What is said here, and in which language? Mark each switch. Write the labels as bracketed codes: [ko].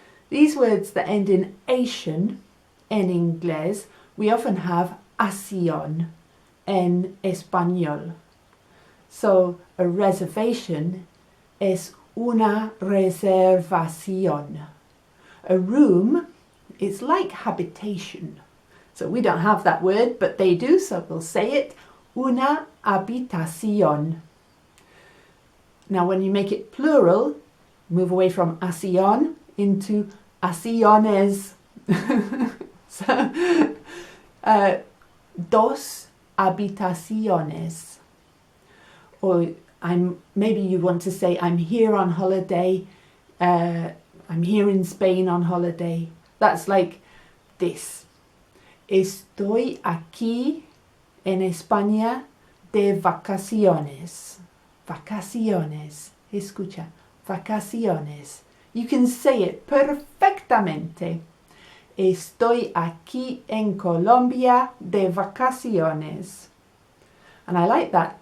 [en] These words that end in ation, [es] en inglés, [en] we often have assy-on [es] en español. [en] So a reservation [es] es una reservación. [en] A room is like habitation. So we don't have that word, but they do, so we'll say it, [es] una habitación. [en] Now when you make it plural, move away from assy-on into assy-ones. [es] So, dos habitaciones. [en] Or maybe you want to say, I'm here on holiday, I'm here in Spain on holiday. That's like this. [es] Estoy aquí en España de vacaciones. Vacaciones. Escucha. Vacaciones. [en] You can say it perfectamente. [es] Estoy aquí en Colombia de vacaciones. [en] And I like that.